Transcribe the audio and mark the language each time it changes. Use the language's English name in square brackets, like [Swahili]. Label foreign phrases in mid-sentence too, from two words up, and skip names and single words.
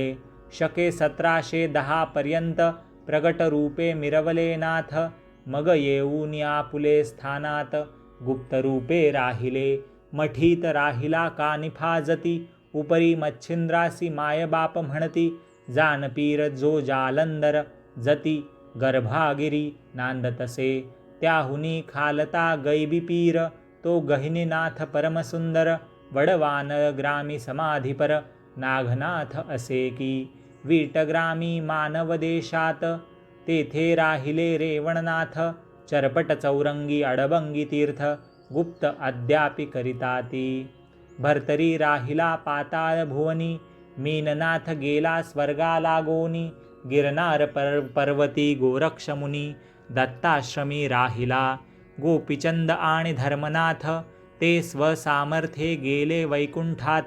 [Marathi] शके 1710 पर्यंत प्रगट रूपे मिरवले नाथ. मग येऊन आपुले स्थानात गुप्त रूपे राहिले. मठीत राहिला कानिफा जती उपरी मच्छिंद्रासी मायबाप म्हणती. जानपीर जो जालंदर जती गर्भागिरी नांदतसे. त्याहुनी खालता गैबीपीर तो गहिनीनाथ परमसुंदर. वडवान ग्रामी समाधीपर नागनाथ असे की. वीटग्रामी मानव देशात तेथे राहिले रेवणनाथ. चरपट चौरंगी अडबंगी तीर्थ गुप्त अद्यापि करिताती. भर्तरी राहिला पाताळ भुवनी मीननाथ गेला स्वर्गा लागोनी. गिरनार पर्वती गोरक्षमुनी दत्ताश्रमी राहिला. गोपीचंद आणि धर्मनाथ ते स्वसामर्थ्ये गेले वैकुंठात.